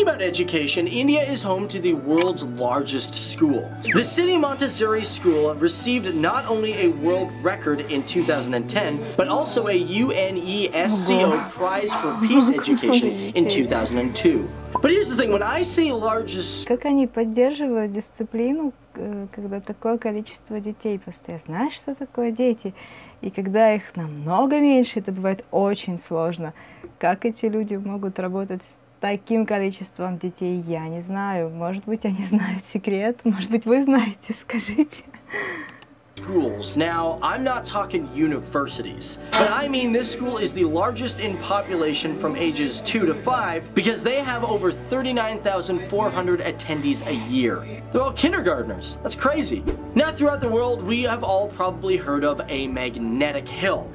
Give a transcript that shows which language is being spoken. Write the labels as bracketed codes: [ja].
[en] speaking about education, India is home to the world's largest school. The City Montessori School received not only a world record in 2010, but also a UNESCO Prize for Peace Education in 2002. But here's the thing, when I say largest... [ru] Как они поддерживают дисциплину, когда такое количество детей? Просто я знаю, что такое дети. И когда их намного меньше, это бывает очень сложно. Как эти люди могут работать с таким количеством детей, я не знаю. Может быть, они знают секрет, может быть, вы знаете, скажите. [en] Schools. Now, I'm not talking universities, but I mean this school is the largest in population from ages 2 to 5 because they have over 39,400 attendees a year. They're all kindergartners. That's crazy. Now, throughout the world, we have all probably heard of a magnetic hill.